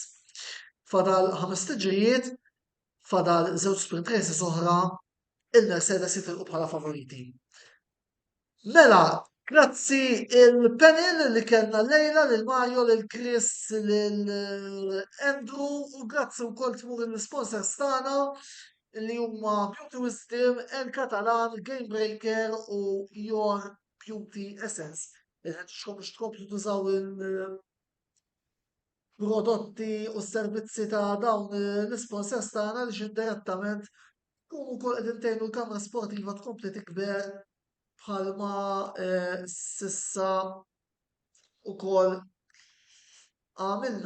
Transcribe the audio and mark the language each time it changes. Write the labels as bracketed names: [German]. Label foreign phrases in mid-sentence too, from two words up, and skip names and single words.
[Maltese] Fadal 5 tiġrijiet, fadal 2 [English] sprint races [Maltese] oħra, il-Mercedes jitilqu bħala favoriti. Mela, grazzi il-panel li kellna lejla lil Mario, lil Chris, lil Andrew u grazzi wkoll tmur il-sponsors tagħna li huma Beauty Wisdom, El Catalan, Game Breaker u Your Beauty Essence. Biex tkomplu tużaw prodotti u servizzi ta' dawn l-sponsors tagħna li indirettament tkunu wkoll qegħdin tgħinu l-kamra sportiva tkompli tikber bħalma sissa wkoll għamilna.